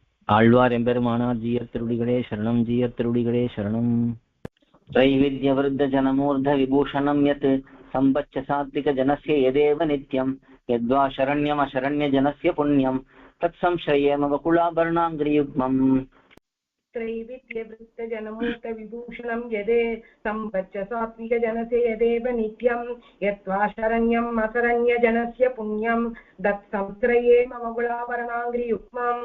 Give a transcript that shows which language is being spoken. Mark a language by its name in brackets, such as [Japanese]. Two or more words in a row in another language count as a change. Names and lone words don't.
[Tamil] ஆழ்வார் எம்பெருமானார் ஜீயர் திருடிகளே சரணம், ஜீயர் திருடிகளே சரணம். [Sanskrit] त्रैविद्य वृद्ध जनमूर्ध विभूषणं यत् संबच्च सात्विक जनस्य यदेव नित्यं यद्वा शरण्यमशरण्य जनस्य पुण्यं तत्संश्रयेम वकुलाभरणाङ्घ्रियुग्मम्. त्रैविद्य वृद्ध जनमूर्ध विभूषणं यदे संबच्च सात्विक जनस्य यदेव नित्यं यद्वा शरण्यम् अशरण्य जनस्य पुण्यं तत्संश्रयेम वकुलाभरणाङ्घ्रियुग्मम्.